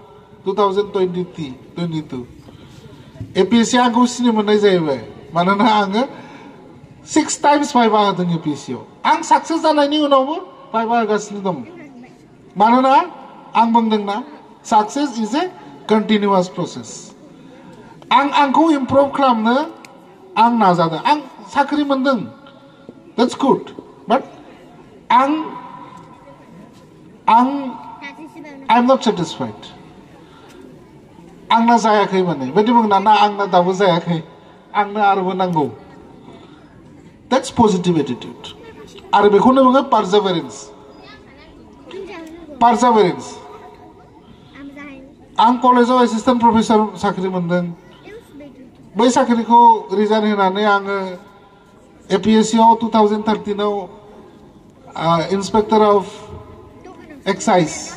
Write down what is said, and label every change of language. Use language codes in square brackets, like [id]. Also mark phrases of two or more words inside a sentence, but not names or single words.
[brx] 2022 APSC आंखौ सिनो मोननाय जाहैबाय मानोना आङो 6 times भाइभा होदों APSC आव आं साक्सेस जानायनि उनावबो भाइभा होगासिनो दं मानोना आं बुंदोंना [en] success is a continuous process [brx] आंखौ इमप्रुभ खालामनो आं नाजादों आं साख्रि मोनदों [en] that's good but I'm not satisfied [brx] आंना जायाखै माने बेबायदि बुंना ना आंना दाबो जायाखै आंनो आरोबो नांगौ [en] that's positive attitude [brx] आरो बेखौनो बुङो perseverance आं कलेजाव [en] assistant professor [brx] साख्रि मोनदों बै साख्रिखौ रिजाइन होनानै आङो APSC आव 2013 आव [en] inspector of excise